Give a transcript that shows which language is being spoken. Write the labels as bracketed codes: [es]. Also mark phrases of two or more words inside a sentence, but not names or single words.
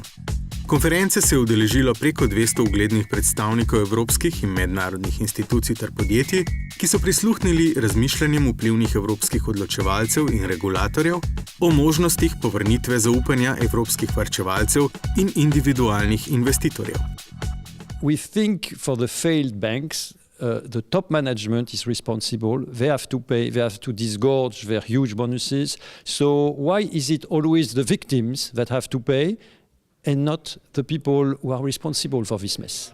[sl] Konference se je udeležilo preko 200 uglednih predstavnikov evropskih in mednarodnih institucij ter podjetij, ki so prisluhnili razmišljanjem vplivnih evropskih odločevalcev in regulatorjev o možnostih povrnitve zaupanja evropskih varčevalcev in individualnih investitorjev. [en] We think for the failed banks, the top management is responsible. They have to pay, they have to disgorge their huge bonuses. So why is it always the victims that have to pay and not the people who are responsible for this mess?